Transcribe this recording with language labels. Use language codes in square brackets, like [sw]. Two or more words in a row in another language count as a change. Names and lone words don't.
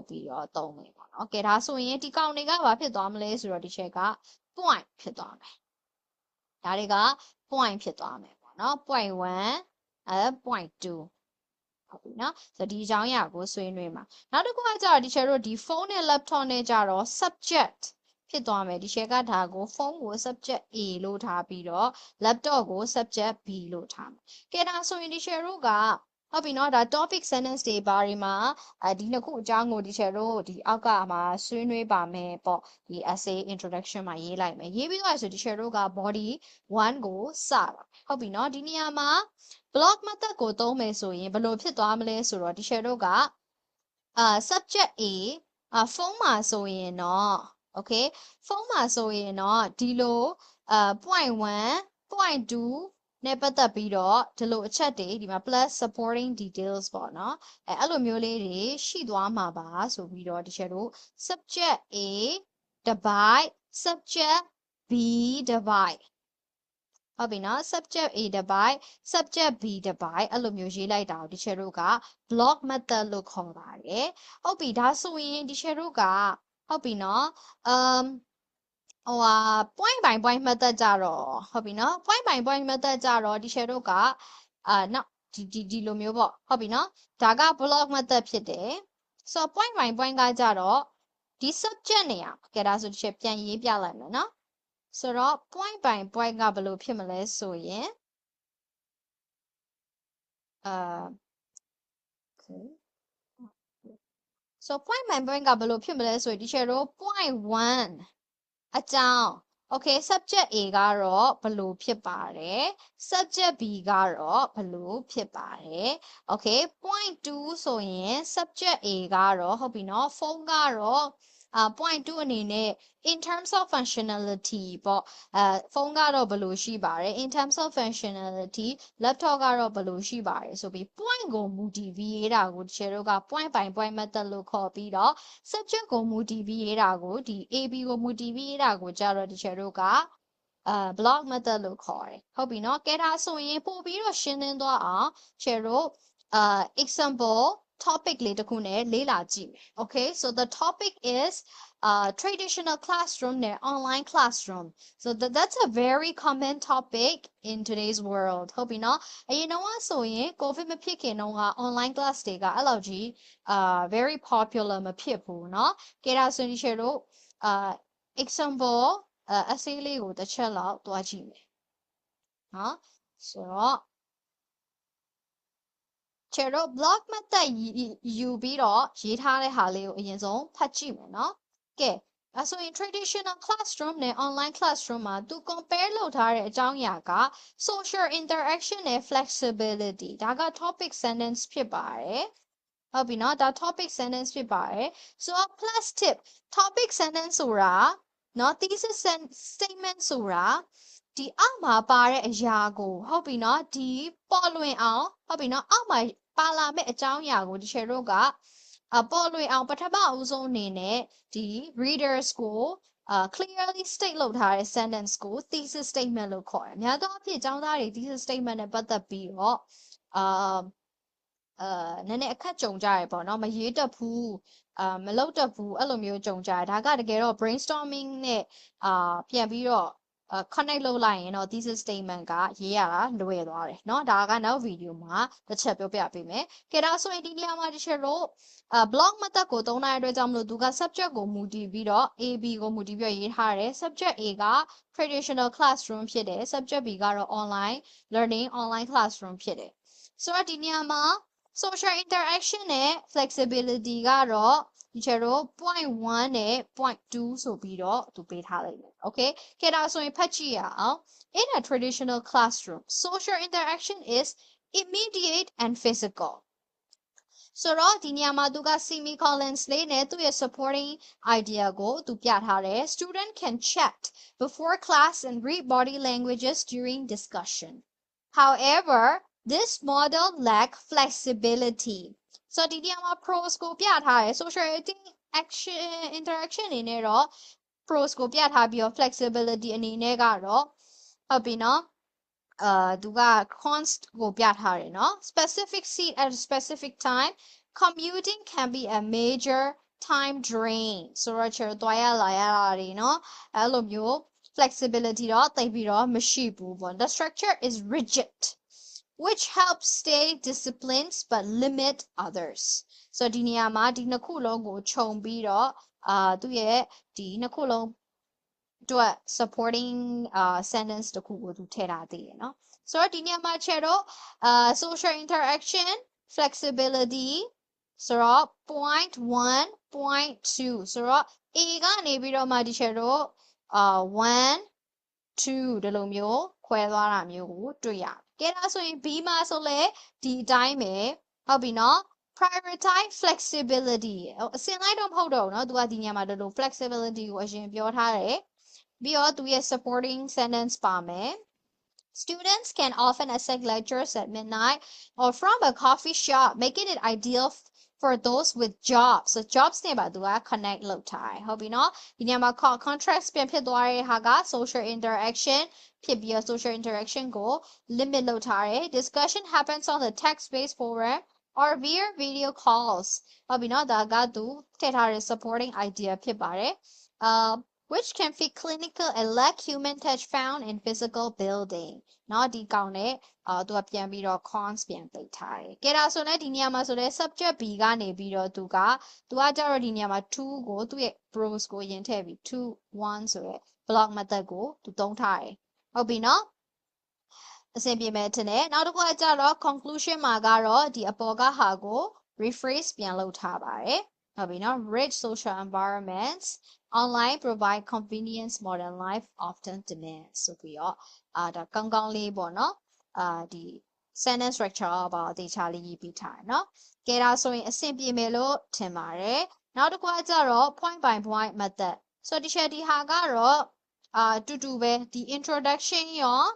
[my] ပြီးတော့သုံးမယ်ပေါ့เนาะကဲဒါဆိုရင်ဒီကောင်တွေကဘာဖြစ်သွားမလဲဆိုတော့ဒီ share ကpoint ဖြစ်သွားမယ်ဒါတွေက point ဖြစ်သွားမယ်ပေါ့နော် [en] point 1 point 2 [my] ဟုတ်ပြီနော်ဆိုတော့ဒီအကြောင်းအရာကိုဆွေးနွေးမှာနောက်တစ်ခုကကြတော့ဒီ share တို့ဒီ phone နဲ့ laptop နဲ့ကြတော့ subject ဖြစ်သွားမယ်ဒီ share ကဒါကို phone ကို [en] subject A [my] လို့ထားပြီးတော့ laptop ကို [en] subject B [my] လို့ထားမယ်ကဲဒါဆိုရင်ဒီ share တို့ကဟုတ်ပြီနော်ဒါ [en] topic sentence [my] တွေဘာတွေမှာဒီနှစ်ခုအကြောင်းကိုဒီချက်တို့ဒီအောက်ကမှာဆွေးနွေး ပါမယ်ပေါ့ဒီ [en] essay introduction [my] မှာရေးလိုက်မယ်ရေးပြီးတော့ဆိုဒီချက်တို့က body 1ကိုစတာဟုတ်ပြီနော်ဒီနေရာမှာ [en] block method [my] ကိုသုံးမယ်ဆိုရင်ဘ ယ်လိုဖြစ်သွားမလဲဆိုတော့ဒီချက်တို့က [en] subject A [my] ဖုန်းမှာဆိုရင်တော့ okay ဖုန်းမှာဆိုရင်တော့ဒီ လို [en] point 1 point 2 [my] နဲ့ပတ်သက်ပြီးတော့ဒီလိုအချက်တွေဒီမှာ [en] plus supporting details [my] ပေါ့နော်အဲ့လိုမျိုးလေးတွေရှိသွားမှာပါဆိုပြီးတော့ဒီချက်တို့ [en] subject A divide subject B divide [my] ဟုတ်ပြီနော် [en] subject A divide subject B divide [my] အဲ့လိုမျိုးရေးလိုက်တာကိုဒီချက်တို့က [en] block method [my] လို့ခေါ်ပါတယ်ဟုတ်ပြီဒါဆိုရင်ဒီချက်တို့ကဟုတ်ပြီနော် [en] point by point method [my] ကြတော့ဟုတ်ပြီနော် [en] point by point method [my] ကြတော့ဒီချက်တို့ကနောက်ဒီလိုမျိုးပေါ့ဟုတ်ပြီနော်ဒါက [en] block method [my] ဖြစ်တယ်ဆိုတော့ [en] point by point [my] ကကြတော့ဒီ subject နေရာကဲဒါဆိုဒီချက်ပြန်ရေးပြလိုက်မယ်နော်ဆိုတော့ [en] point by point [my] ကဘယ်လိုဖြစ်မလဲဆိုရင် [en] okay so point by point [my] ကဘယ်လိုဖြစ်မလဲဆိုရင်ဒီချက်တို့ point 1အကြောင်း [en] okay subject A [my] ကတော့ဘယ်လိုဖြစ်ပါတယ် [en] subject B [my] ကတော့ဘယ်လိုဖြစ်ပါတယ် [en] okay point 2 [my] ဆိုရင် [en] subject A [my] ကတော့ဟုတ်ပြီနော်ဖုန်းကတော့point 2အနေနဲ့ in [en] terms of functionality [my] ပေါ့ဖုန်းကတော့ဘယ်လိုရှိပါတယ် [en] in terms of functionality laptop [my] ကတော့ဘယ်လိုရှိပါတယ်ဆိုပြီး point ကိုမူတည်ပြီးရေးတာကိုဒီချက်တို့က [en] point by point method [my] လို့ခေါ်ပြီးတော့ subject ကိုမူတည်ပြီးရေးတာကိုဒီ AB ကိုမူတည်ပြီးရေးတာကိုကြတော့ဒီချက်တို့က [en] block method [my] လို့ခေါ်တယ် ဟုတ်ပြီနော်ကဲဒါဆိုရင်ပို့ပြီးတော့ရှင်းလင်းသွားအောင်ချက်တို့ [en] example topic [my] လေးတစ်ခုနဲ့လေ့ လာကြည့်မယ် [en] okay so the topic is traditional classroom [my] နဲ့ [en] online classroom so that's a very common topic in today's world [my] ဟုတ်ပြီနော်အရင်တော့ဆိုရင် covid မဖြစ်ခင်တော့က online class တွေကအဲ့လောက်ကြီး [en] very popular [my] မဖြစ်ဘူးเนาะကဲဒါဆိုရင်ချက်တို့ [en] example essay [my] လေးကိုတစ်ချက်လောက်တွားကြည့်မယ်နော်ဆိုတော့ ချေတို့ [en] block method [my] ယူပြီးတော့ရေးထားတဲ့ဟာလေးကိုအရင်ဆုံးဖတ်ကြည့်မယ်နော်ကဲအဲဆိုရင် [en] traditional classroom [my] နဲ့ [en] online classroom [my] မှာသူ compare လုပ်ထားတဲ့အကြောင်းအရာက [en] social interaction [my] နဲ့ flexibility ဒါက [en] topic sentence [my] ဖြစ်ပါတယ်ဟုတ်ပြီနော်ဒါ [en] topic sentence [my] ဖြစ်ပါတယ်ဆို တော့ [en] plus tip topic sentence [my] ဆိုတာနော် [en] thesis statement [my] ဆိုတာဒီအောက်မှာပါတဲ့အရာကိုဟုတ်ပြီနော်ဒီပေါ်လွင်အောင်ဟုတ်ပြီနော်အောက်မှာပါလာမယ့်အကြောင်းအရာကိုဒီချက်တို့ကပေါ်လွင်အောင်ပထမအဦးဆုံးအနေနဲ့ဒီ readers ကို [en] clearly state [my] လုပ်ထားတဲ့ sentence ကို [en] thesis statement [my] လို့ခေါ်တယ်။များသောအားဖြင့်ကျောင်းသားတွေ [en] thesis statement [my] နဲ့ပတ်သက်ပြီးတော့ နည်းနည်းအခက်ကြုံကြရပေါ့နော်မရေးတတ်ဘူးမလုပ်တတ်ဘူးအဲ့လိုမျိုးကြုံကြရဒါကတကယ်တော့ brainstorming နဲ့ပြန်ပြီးတော့connect လုပ်လိုက်ရင်တော့ [en] thesis statement [my] ကရေးရတာလွယ်သွားတယ်เนาะဒါကနောက်ဗီဒီယိုမှာတစ်ချက်ပြောပြပေးမယ်။ကဲဒါဆိုရင်ဒီနေရာမှာတစ်ချက်တော့ [en] block method [my] ကိုသုံးတဲ့အတွက်ကြောင့်မလို့သူက subject ကိုမူတည်ပြီးတော့ AB ကိုမူတည်ပြီးရေးထားတယ် [en] subject A [my] က [en] traditional classroom [my] ဖြစ်တယ် [en] subject B [my] ကတော့ online [en] learning online classroom [my] ဖြစ်တယ်ဆိုတော့ဒီနေရာမှာ [en] social interaction [my] နဲ့ flexibility ကတော့ဒီချက်တော့ point 1နဲ့ point 2ဆိုပြီးတော့သူပေးထားလိုက်တယ် okay ကဲဒါဆိုရင်ဖတ်ကြည့်ရအောင် [en] in a traditional classroom social interaction is immediate and physical [my] ဆိုတော့ဒီနေရာမှာသူက [en] semicolons [my] လေးနဲ့သူ့ရဲ့ [en] supporting idea [my] ကိုသူပြထားတယ် [en] student can chat before class and read body languages during discussion however this model lack flexibility [my] ဆိုတော့ဒီနေရာမှာ pros ကိုပြထားတယ် [en] social interaction [my] အနေနဲ့တော့ pros ကိုပြထားပြီးတော့ flexibility အနေနဲ့ကတော့ ဟုတ်ပြီနော်သူက [en] cons [my] ကိုပြထားတယ်နော် [en] specific seat at a specific time commuting can be a major time drain [my] ဆိုတော့ချေသွားရလာရတာတွေနော်အဲ့လိုမျိုး flexibility တော့တိတ်ပြီးတော့မရှိဘူးပေါ့ [en] the structure is rigid which helps stay disciplined but limit others [my] ဆိုတော့ဒီနေရာမှာဒီနှစ်ခုလုံးကိုခြုံပြီးတော့သူ့ရဲ့ဒီနှစ်ခုလုံးအတွက် [en] supporting sentence [my] တခုကိုသူထည့်ထားသေးတယ်เนาะဆိုတော့ဒီနေရာမှာချက်တော့ [en] social interaction [my] flexibility ဆိုတော့ [en] point 1 point 2 [my] ဆိုတော့ A ကနေပြီးတော့မှဒီချက်တော့1 2ဒီလိုမျိုး ခွဲသွားတာမျိုးကိုတွေ့ရတယ်။ကဲဒါဆိုရင် B မှာဆိုလဲဒီအတိုင်းပဲဟုတ်ပြီနော် [en] prioritize flexibility [my] အစင်လိုက်တော့မဟုတ်တော့ဘူးเนาะသူကဒီညမှာဒီလို flexibility ကိုအရင်ပြောထားတယ်ပြီးတော့သူရဲ့ [en] supporting sentence [my] ပါမယ် [en] Students can often attend lectures at midnight or from a coffee shop, making it ideal for those with jobs. So jobs [my] နဲ့ပါသူက connect လုပ်ထားတယ်ဟုတ်ပြီနော်ဒီနေရာမှာ contract ပြန်ဖြစ်သွားတဲ့ဟာက [en] social interaction [my] ဖြစ်ပြီးတော့ [en] social interaction [my] ကို limit လုပ်ထားတယ် [en] discussion happens on the text-based forum or via video calls [my] ဟုတ်ပြီနော်ဒါကသူထည့်ထားတဲ့ [en] supporting idea [my] ဖြစ်ပါတယ် [en] which can be clinical and lack human touch found in physical building [my] เนาะဒီကောင်နဲ့သူကပြန်ပြီးတော့ cons ပြန်ပိတ်ထားတယ်။ကဲဒါဆိုလည်းဒီနေရာမှာဆိုလည်း subject B ကနေပြီး တော့သူကကြတော့ဒီနေရာမှာ2ကိုသူ့ရဲ့ pros ကိုယင်ထည့်ပြီး2 1ဆိုရဲ [en] block method [my] ကိုသူသုံးထားတယ်။ဟုတ်ပြီ နော်။အဆင်ပြေမယ်ထင်တယ်။နောက်တစ်ခုကကြတော့ conclusion မှာကတော့ဒီအပေါ်ကဟာကို rephrase ပြန်လုပ် ထားပါတယ်။ဟုတ်ပြီနော် [en] rich social environments online provide convenience modern life often demands [my] ဆိုပြီးတော့ဒါကောင်းကောင်းလေးပေါ့နော်ဒီ [en] sentence structure [my] ပါအသေးချာလေးရေးပြီးထားတယ်เนาะကဲဒါဆိုရင်အဆင်ပြေမယ်လို့ထင်ပါတယ်နောက်တစ်ခုကကြတော့ [en] point by point method [my] ဆိုတော့ဒီဟာကတော့တူတူပဲဒီ introduction ရော